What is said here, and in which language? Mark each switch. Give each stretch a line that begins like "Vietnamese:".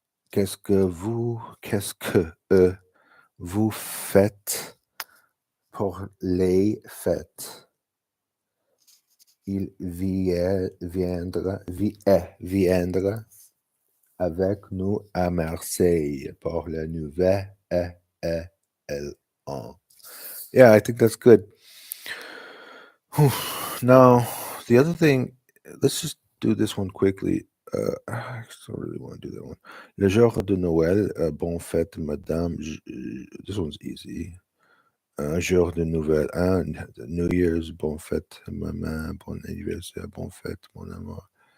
French: Qu'est-ce que vous faites pour les fêtes? Il viendra avec nous à Marseille pour le nouvel an.
English: Yeah, I think that's good. Now, the other thing, let's just do this one quickly. I don't really want to do that one.
French: Le jour de Noël, bonne fête, madame.
English: This one's easy.
French: Un jour de Nouvel An,
English: New Year's,
French: bonne fête, maman, bon anniversaire, bonne fête, mon amour.